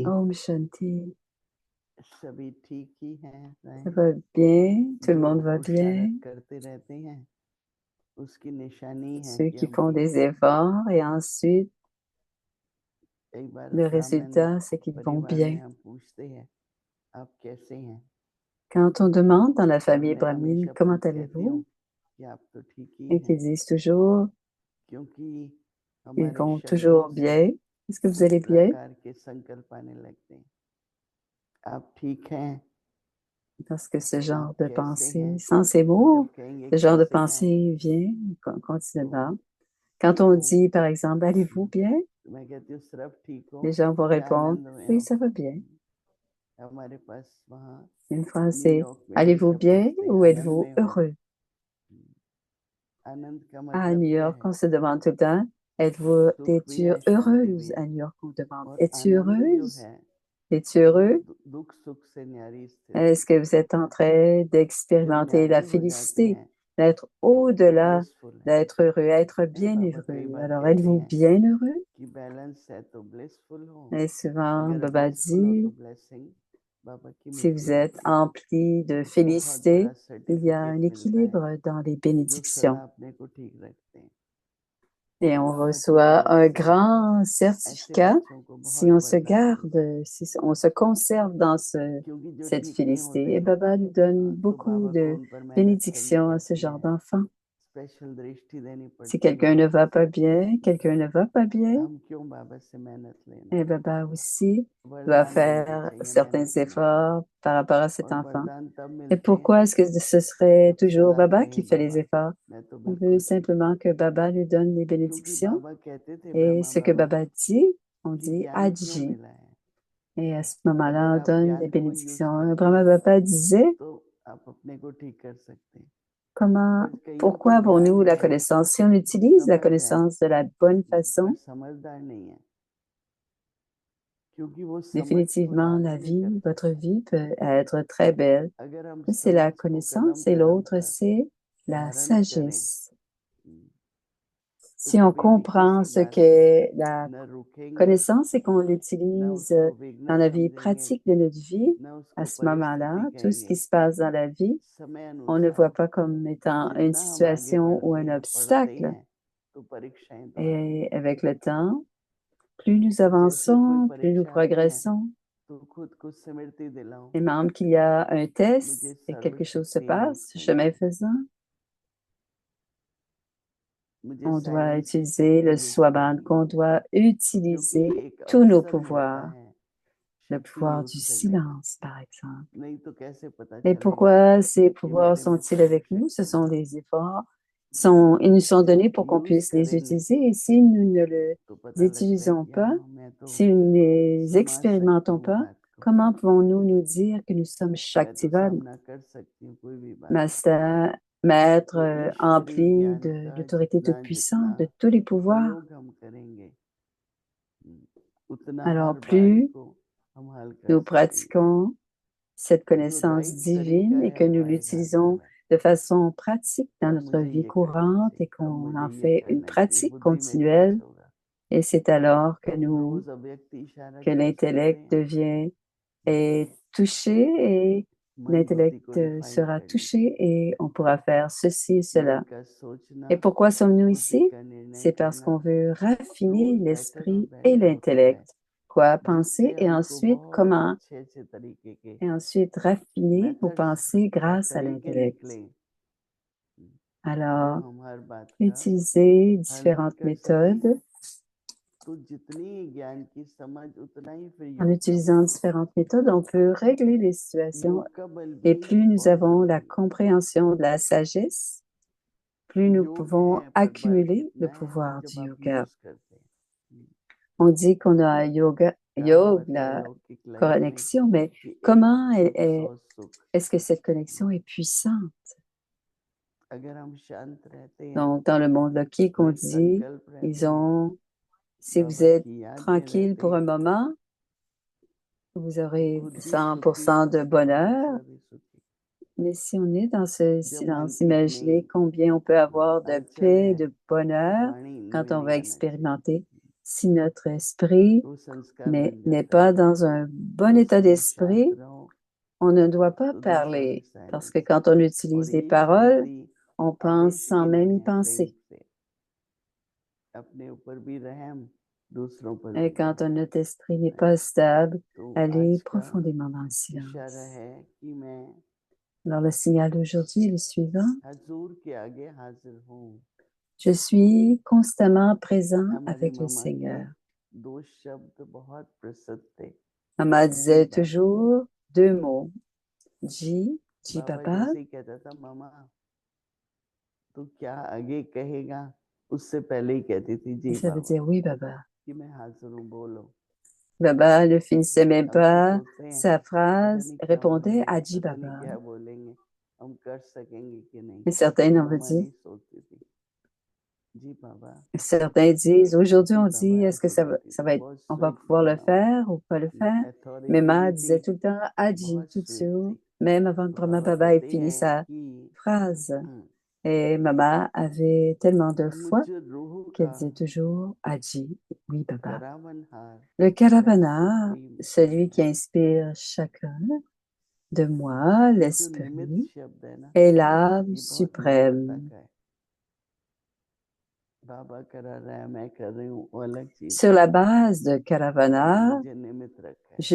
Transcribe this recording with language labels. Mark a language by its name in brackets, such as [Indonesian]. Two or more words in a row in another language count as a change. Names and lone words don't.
[Hindi] ओम शान्ति. सभी ठीक ही हैं, [French] Ça va bien, tout le monde va [Hindi] जो [French] bien. [Hindi] पुरुषार्थ करते रहते हैं उसकी निशानी है [French] Ceux [Hindi] कि [French] qui [Hindi] हम [French] font [Hindi] ठीक [French] des [Hindi] हैं। [French] efforts et ensuite [Hindi] कई बार [French] le [Hindi] ब्राह्मण [French] résultat, c'est qu'ils vont [Hindi] परिवार में [French] bien. [Hindi] हम पूछते हैं आप कैसे हैं, [French] Quand on demande dans la [Hindi] तब [French] famille [Hindi] मैं [French] brahmine [Hindi] हमेशा [French] comment [Hindi] कहती हूँ [French] allez-vous, [Hindi] कि आप तो ठीक ही [French] et qu'ils [Hindi] हैं, [French] disent toujours [Hindi] क्योंकि [French] ils [Hindi] हमारे [French] vont [Hindi] शरीर [French] toujours [Hindi] से [French] bien. Est-ce que vous [Hindi] इस [French] allez bien? [Hindi] प्रकार के संकल्प आने लगते हैं, आप ठीक हैं, [French] Parce que ce genre [Hindi] आप [French] de [Hindi] कैसे [French] pensée, [Hindi] हैं, [French] sans ces [Hindi] और [French] mots, [Hindi] जब कहेंगे [French] ce genre de [Hindi] कैसे हैं [French] pensée vient [Hindi] तो [French] continuellement. Quand on dit, par exemple, allez-vous bien? [Hindi] मैं कहती हूँ सिर्फ ठीक हो, [French] Les gens vont [Hindi] क्या [French] répondre, [Hindi] आनंद में [French] oui, [Hindi] हो। [French] ça va bien. [Hindi] हमारे पास वहाँ [French] Une phrase, c'est, [Hindi] न्यूयॉर्क में [French] allez-vous [Hindi] हमेशा [French] bien [Hindi] पूछते हैं [French] ou [Hindi] आनंद [French] êtes-vous [Hindi] में हो। [French] heureux? [Hindi] आनंद का [French] À [Hindi] मतलब [French] New [Hindi] क्या [French] York, [Hindi] है, [French] on se demande tout le temps, [Hindi] सुख भी [French] es-tu [Hindi] है शांति भी [French] heureuse? [Hindi] है, [French] À New York, on demande, [Hindi] और [French] es-tu [Hindi] आनंद जो [French] heureuse? [Hindi] है [French] Es-tu [Hindi] वो [French] heureux? [Hindi] दुख सुख से न्यारी स्थिति, [French] Est-ce que vous êtes en train [Hindi] जब [French] d'expérimenter [Hindi] न्यारे [French] la [Hindi] हो जाते [French] félicité, [Hindi] हैं [French] d'être [Hindi] तो [French] au-delà, [Hindi] ब्लिसफुल है। [French] d'être heureux, être [Hindi] हैं, [French] bien [Hindi] बाबा कई [French] heureux? [Hindi] बार [French] Alors, [Hindi] कहते [French] êtes-vous [Hindi] हैं [French] bien heureux? [Hindi] कि बैलेंस है तो ब्लिसफुल हो, [French] Et souvent, [Hindi] अगर [French] Baba [Hindi] ब्लिसफुल हो तो [French] dit, [Hindi] ब्लेसिंग बाबा की [French] si [Hindi] मिलती [French] vous êtes [Hindi] रहती है। [French] empli de [Hindi] बहुत बड़ा [French] félicité, il y a [Hindi] सर्टिफिकेट [French] un [Hindi] मिलता है [French] équilibre dans les [Hindi] जो सदा [French] bénédictions. [Hindi] अपने को ठीक रखते हैं। [French] Et on [Hindi] बाबा की [French] reçoit [Hindi] तरफ [French] un [Hindi] से [French] grand [Hindi] ऐसे [French] certificat [Hindi] बच्चों को [French] si [Hindi] बहुत [French] on se [Hindi] वरदान मिलते हैं, [French] garde, si on se conserve dans [Hindi] क्योंकि जो [French] cette [Hindi] ठीक नहीं होते [French] félicité. Et Baba nous donne [Hindi] तो [French] beaucoup [Hindi] बाबा को [French] de [Hindi] उन पर मेहनत करनी [French] bénédictions à ce [Hindi] पड़ती [French] genre [Hindi] है, [French] d'enfants. [Hindi] स्पेशल दृष्टि देनी [French] Si [Hindi] पड़ती [French] quelqu'un [Hindi] है। [French] ne va pas bien, quelqu'un ne va pas bien, [Hindi] हम क्यों बाबा से मेहनत लेना, [French] et Baba aussi doit [Hindi] वरदान मिलते [French] faire [Hindi] चाहिए [French] certains [Hindi] मेहनत नहीं। [French] efforts par rapport à cet [Hindi] और [French] enfant. [Hindi] वरदान तब [French] Et [Hindi] मिलते हैं [French] pourquoi est-ce que ce serait [Hindi] जब [French] toujours [Hindi] सदा [French] Baba qui [Hindi] कहें [French] fait les [Hindi] बाबा [French] efforts? [Hindi] मैं तो [French] On veut [Hindi] बिल्कुल ठीक हूँ, [French] simplement que Baba lui donne les [Hindi] क्योंकि [French] bénédictions. [Hindi] बाबा कहते थे [French] Et [Hindi] ब्रह्मा [French] ce que [Hindi] बाबा [French] Baba dit, on [Hindi] कि [French] dit [Hindi] ज्ञान क्यों [French] agis. [Hindi] मिला है, [French] Et à ce moment-là, [Hindi] अगर [French] on [Hindi] आप [French] donne des [Hindi] ज्ञान को यूज [French] bénédictions. [Hindi] करते [French] Brahma [Hindi] हैं [French] Baba disait, [Hindi] तो आप अपने को ठीक कर सकते हैं। [French] comment, [Hindi] पर कईयों को [French] pourquoi [Hindi] ज्ञान [French] avons-nous la [Hindi] है, [French] connaissance? Si on utilise la [Hindi] समझ है, [French] connaissance de la bonne [Hindi] पर [French] façon, [Hindi] समझदार नहीं है, क्योंकि वो समझ को [French] Définitivement, la [Hindi] धारण नहीं [French] vie, [Hindi] कर [French] votre [Hindi] सकता। [French] vie peut être très belle. [Hindi] अगर हम [French] Ça, c'est la [Hindi] समझ को कदम [French] connaissance et [Hindi] कदम [French] l'autre, [Hindi] पर [French] c'est la [Hindi] धारण करें, [French] sagesse. [Hindi] तो [French] Si on [Hindi] कभी भी [French] comprend [Hindi] किसी [French] ce [Hindi] बात पर [French] qu'est la [Hindi] न रुकेंगे, [French] connaissance et qu'on [Hindi] न [French] l'utilise [Hindi] उसको विघ्न [French] dans la vie [Hindi] समझेंगे, [French] pratique de notre vie, [Hindi] न [French] à [Hindi] उसको [French] ce moment-là, [Hindi] परिस्थिति [French] tout ce [Hindi] कहेंगे। [French] qui se passe dans la vie, [Hindi] समय [French] on ne [Hindi] अनुसार [French] voit pas comme étant une [Hindi] जितना हम आगे [French] situation ou [Hindi] बढ़ते [French] un [Hindi] हैं, पढ़ते [French] obstacle. [Hindi] हैं, तो परीक्षाएं तो आती हैं। [French] Et avec le temps, plus nous [Hindi] जैसे ही कोई [French] avançons, plus nous [Hindi] परीक्षा आती है, [French] progressons. [Hindi] तो खुद को स्मृति दिलाओ, [French] Et même qu'il y a un [Hindi] मुझे [French] test et quelque chose se [Hindi] सर्वशक्तिमान [French] passe, chemin [Hindi] चाहिए, [French] faisant, [Hindi] मुझे [French] on doit [Hindi] साइलेंस की [French] utiliser le [Hindi] शक्ति [French] swaban, qu'on [Hindi] चाहिए, [French] doit [Hindi] क्योंकि [French] utiliser [Hindi] एक [French] tous nos [Hindi] अवसर मिलता [French] pouvoirs. [Hindi] है [French] Le [Hindi] शक्ति [French] pouvoir [Hindi] योग [French] du [Hindi] से लेने, [French] silence, par exemple. [Hindi] नहीं तो कैसे पता [French] Et [Hindi] चलेगा [French] pourquoi ces [Hindi] कि [French] pouvoirs [Hindi] मेरे में [French] sont-ils avec nous? Ce [Hindi] सर्वशक्ति [French] sont [Hindi] है। [French] des efforts, ils nous sont [Hindi] जब [French] donnés pour qu'on [Hindi] यूज [French] puisse les [Hindi] करेंगे [French] utiliser. Et si nous ne les [Hindi] तो पता लगता है [French] utilisons [Hindi] कि [French] pas, [Hindi] हाँ मैं तो [French] si nous ne les [Hindi] समा सकती [French] expérimentons [Hindi] हूँ [French] pas, [Hindi] बात को, [French] comment pouvons-nous nous dire que nous sommes [Hindi] मैं तो [French] Shaktivan, [Hindi] सामना कर सकती हूँ कोई भी बात को। [French] maître [Hindi] तो ईश्वरीय [French] empli [Hindi] ज्ञान [French] de [Hindi] का [French] l'autorité [Hindi] जितना [French] toute-puissante, [Hindi] जितना [French] de tous les pouvoirs? [Hindi] प्रयोग हम करेंगे, उतना [French] Alors [Hindi] हर बात [French] plus [Hindi] को हम हल कर [French] nous [Hindi] सकेंगे। [French] pratiquons cette [Hindi] जो [French] connaissance [Hindi] राइट तरीका [French] divine et [Hindi] है [French] que nous [Hindi] हमारे घर घर [French] l'utilisons [Hindi] में, [French] de façon pratique [Hindi] कि [French] dans [Hindi] अब [French] notre [Hindi] मुझे [French] vie [Hindi] ये करना [French] courante et [Hindi] चाहिए, अब [French] qu'on [Hindi] मुझे [French] en [Hindi] ये [French] fait une [Hindi] करना चाहिए, [French] pratique [Hindi] बुद्धि में पास [French] continuelle, [Hindi] होगा। [French] et c'est alors [Hindi] अब रोज व्यक्ति इशारा [French] que [Hindi] क्या करते [French] l'intellect [Hindi] हैं, [French] devient est touché et [Hindi] मन बुद्धि को [French] l'intellect [Hindi] रिफाइन [French] sera [Hindi] करने [French] touché [Hindi] के लिए [French] et on pourra faire ceci, [Hindi] मन [French] cela. [Hindi] का सोचना, [French] Et pourquoi sommes-nous [Hindi] बुद्धि [French] ici? [Hindi] का निर्णय [French] C'est parce [Hindi] करना, [French] qu'on veut raffiner [Hindi] रोज बेटर और [French] l'esprit et [Hindi] बेटर होता जाए, [French] l'intellect. Quoi [Hindi] जिससे [French] penser et [Hindi] हमको [French] ensuite [Hindi] बहुत [French] comment [Hindi] अच्छे अच्छे तरीके के [French] et ensuite raffiner nos [Hindi] मेथड्स [French] pensées [Hindi] और [French] grâce à [Hindi] तरीके [French] l'intellect. [Hindi] निकले, जो [French] Alors, [Hindi] हम हर बात का [French] utiliser [Hindi] हल भी [French] différentes [Hindi] कर सकें। [French] méthodes. [Hindi] तो जितनी ज्ञान की समझ उतना ही फिर [French] En [Hindi] योग का [French] utilisant [Hindi] बल, [French] différentes méthodes, on peut régler les situations. [Hindi] योग का बल [French] Et [Hindi] भी [French] plus nous [Hindi] बहुत [French] avons la [Hindi] जरूरी है। [French] compréhension de la sagesse, plus nous [Hindi] योग [French] pouvons [Hindi] है पर बल [French] accumuler le [Hindi] कितना है [French] pouvoir du [Hindi] जब आप [French] yoga. [Hindi] यूज करते हैं। [French] On dit qu'on a [Hindi] कहा [French] yoga, [Hindi] बताया [French] la [Hindi] लौकिक लाइफ में [French] connexion, mais [Hindi] कि एक [French] comment [Hindi] सुख सौ सुख, [French] est-ce que cette connexion est puissante? [Hindi] अगर हम शांत रहते हैं, [French] Donc, dans le monde logique, on dit, [Hindi] संकल्प रहते हैं, [French] si vous [Hindi] बाबा [French] êtes [Hindi] की याद में [French] tranquille [Hindi] रहते [French] pour un [Hindi] हैं, [French] moment, vous [Hindi] तो [French] aurez [Hindi] खुद भी सुखी [French] 100% de [Hindi] और [French] bonheur. [Hindi] दूसरा भी सुखी। [French] Mais si on est dans ce [Hindi] जब मन [French] silence, [Hindi] एक [French] imaginez [Hindi] नहीं [French] combien on peut avoir de [Hindi] हलचल [French] paix, [Hindi] है, [French] de bonheur [Hindi] वाणी [French] quand [Hindi] नोई [French] on [Hindi] नहीं [French] va [Hindi] आना चाहिए, [French] expérimenter. Si notre esprit [Hindi] तो संस्कार बन [French] n'est [Hindi] जाता [French] pas [Hindi] है। [French] dans un bon [Hindi] जिस [French] état [Hindi] समय शांत [French] d'esprit, [Hindi] रहो [French] on ne doit pas [Hindi] तो दूसरा भी [French] parler. Parce que [Hindi] साइलेंस, [French] quand on [Hindi] और [French] utilise des [Hindi] यही [French] paroles, [Hindi] शांति [French] on pense [Hindi] आवेश [French] sans [Hindi] की [French] même [Hindi] नहीं [French] y [Hindi] है, प्रेम [French] penser. [Hindi] से अपने ऊपर भी रहम, दूसरों पर [French] Et [Hindi] भी [French] quand [Hindi] रहम। [French] notre esprit n'est pas stable, [Hindi] तो [French] allez [Hindi] आज का [French] profondément dans le [Hindi] इशारा [French] silence. [Hindi] है कि मैं [French] Alors le signal d'aujourd'hui est le suivant. [Hindi] हजूर के आगे हाजिर हूँ। [French] Je suis constamment présent [Hindi] हमारी [French] avec le [Hindi] मामा के [French] Seigneur. [Hindi] दो शब्द बहुत प्रसिद्ध थे, [French] Maman [Hindi] जी [French] disait [Hindi] बाबा। [French] toujours deux mots. Ji [Hindi] बाबा [French] Baba. [Hindi] जैसे ही कहता था मामा तो क्या आगे कहेगा, उससे पहले ही कहती थी [French] Et [Hindi] जी [French] ça veut [Hindi] बाबा, [French] dire oui, Baba. [Hindi] कि मैं हाजिर हूँ, बोलो। [French] Baba ne finissait même [Hindi] हम तो [French] pas [Hindi] सोचते हैं [French] sa [Hindi] पता [French] phrase, [Hindi] नहीं क्या [French] répondait à [Hindi] बोलेंगे, [French] Ji [Hindi] पता नहीं [French] Baba. [Hindi] क्या बोलेंगे, हम कर सकेंगे कि नहीं। [French] Et certains ont [Hindi] मामा [French] dit, [Hindi] नहीं सोचती थी, जी बाबा, [French] certains disent, aujourd'hui [Hindi] जी [French] on [Hindi] बाबा [French] dit, est-ce que [Hindi] ऐसे कहती [French] ça [Hindi] थी, [French] va être, [Hindi] बहुत [French] on va [Hindi] स्वीट [French] pouvoir [Hindi] थी [French] le [Hindi] मामा, [French] faire ou pas le faire? Mais [Hindi] अथॉरिटी [French] Ma [Hindi] भी थी, [French] disait tout le temps Aji, [Hindi] बहुत [French] tout de [Hindi] स्वीट [French] suite, [Hindi] थी। [French] même avant que [Hindi] तो [French] Brahma [Hindi] बाबा [French] Baba ait [Hindi] कहते [French] fini [Hindi] हैं [French] sa [Hindi] कि [French] phrase. Et Maman avait tellement de foi [Hindi] मुझ रूह [French] qu'elle [Hindi] का [French] disait toujours Aji, oui, Baba. [Hindi] करावनहार [French] Le [Hindi] रहस्य [French] Karavana, [Hindi] प्रेम से [French] celui qui [Hindi] है, [French] inspire chacun de moi, [Hindi] ये जो निमित्त [French] l'esprit, [Hindi] शब्द है ना, [French] est l'âme [Hindi] ये बहुत मानवता [French] suprême. [Hindi] का है। बाबा करा रहा है, मैं कर रही हूँ, वो अलग चीज [French] Sur [Hindi] है। [French] la base de [Hindi] बाबा ने [French] Karavana, [Hindi] मुझे निमित्त रखा है,